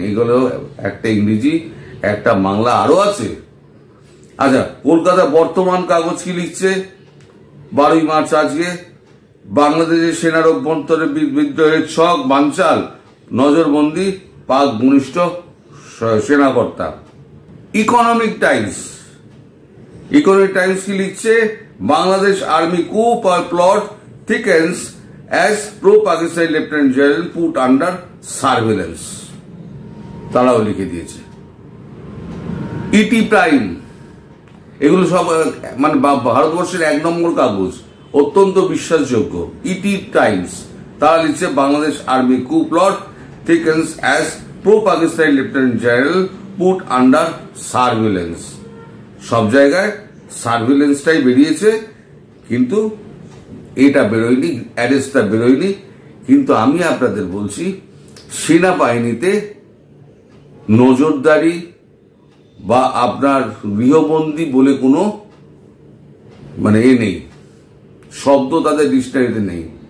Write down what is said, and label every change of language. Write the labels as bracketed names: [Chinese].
[Bangla] এইগুলো একটা ইংরেজি, একটা বাংলা আরো আছে। আচ্ছা, কলকাতা বর্তমান কাগজ কি লিখছে 12ই মার্চ আজকে, বাংলাদেশের সেনার অভ্যন্তরে বিদ্রোহের ছক বানচাল, নজরবন্দি পাক ঘনিষ্ঠ সেনাকর্তা। ইকোনমিক টাইমস কি লিখছে, [English] Bangladesh army coup plot thickens as pro-Pakistani Lieutenant General put under surveillance। [Bangla] তারাও লিখে দিয়েছে। ইটি প্রাইম, এগুলো সব মানে ভারতবর্ষের 1 নম্বর কাগজ, অত্যন্ত বিশ্বাসযোগ্য। ইটি টাইমস তারা লিখছে, [English] Bangladesh army coup plot thickens as pro-Pakistani Lieutenant General put under surveillance। [Bangla] সব জায়গায় সার্ভিলেন্সটাই বেরিয়েছে, কিন্তু এটা বেরোয়নি, অ্যারেস্টটা বেরোয়নি। কিন্তু আমি আপনাদের বলছি, সেনাবাহিনীতে নজরদারি বা আপনার গৃহবন্দী বলে কোনো মানে নেই, শব্দ তাদের ডিকশনারিতে নেই।